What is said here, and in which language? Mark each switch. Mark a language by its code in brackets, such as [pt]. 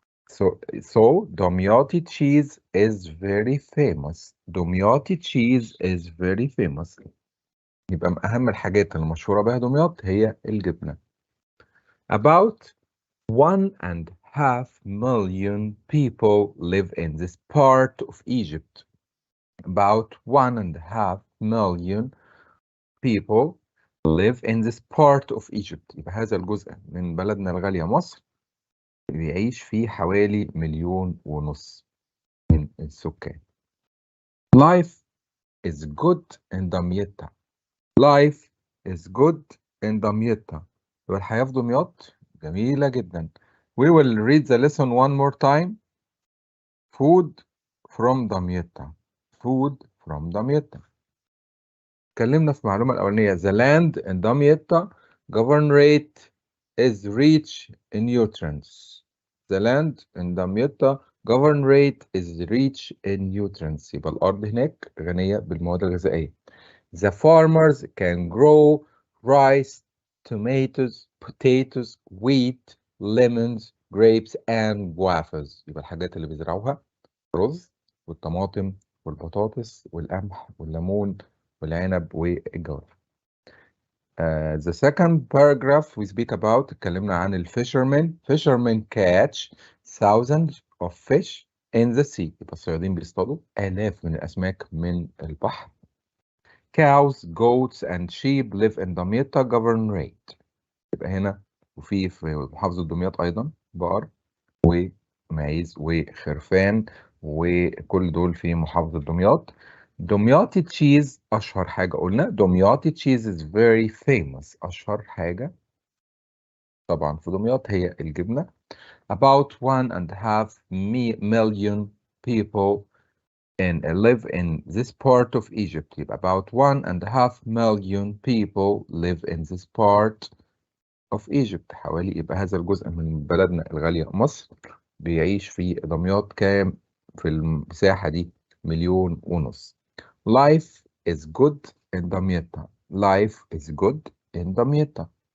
[en] So Dumyati cheese is very famous. Dumyati cheese is very famous. [ar] يبقى من أهم الحاجات المشهورة بها دمياط هي الجبنة. [en] About 1.5 million people live in this part of Egypt. About 1.5 million people live in this part of Egypt. [ar] يبقى هذا الجزء من بلدنا الغالية مصر بيعيش فيه حوالي 1.5 مليون من السكان. [en] Life is good in Damietta. Life is good in Damietta. [ar] يبقى الحياة في دمياط جميلة جدا. [en] We will read the lesson one more time. Food from Damietta. Food from Damietta. [ar] اتكلمنا في المعلومة الأولانية. [en] The land in Damietta Governorate is rich in nutrients. The land in Damietta Governorate is rich in nutrients. [ar] يبقى الأرض هناك غنية بالمواد الغذائية. [en] The farmers can grow rice, tomatoes, potatoes, wheat, lemons, grapes, and guavas. [ar] يبقى الحاجات اللي بيزرعوها رز والطماطم والبطاطس والقمح والليمون والعنب والجوافة. [en] The second paragraph we speak about [ar] اتكلمنا عن الفيشرمن. [en] Fishermen catch thousands of fish in the sea. [ar] يبقى الصيادين بيصطادوا آلاف من الأسماك من البحر. [en] Cows, goats, and sheep live in Damietta Governorate. [ar] يبقى هنا وفي محافظة دمياط أيضا بقر ومعيز وخرفان وكل دول في محافظة دمياط. دمياطي تشيز أشهر حاجة قلنا. [en] دمياطي تشيز is very famous. [ar] أشهر حاجة طبعا في دمياط هي الجبنة. [en] About 1.5 million people live in this part of Egypt. يبقى about 1.5 million people live in this part of Egypt. [ar] حوالي يبقى هذا الجزء من بلدنا الغالية مصر بيعيش في دمياط كام في المساحة دي؟ 1.5 مليون. [en] Life is good in Damietta. Life is good in Damietta.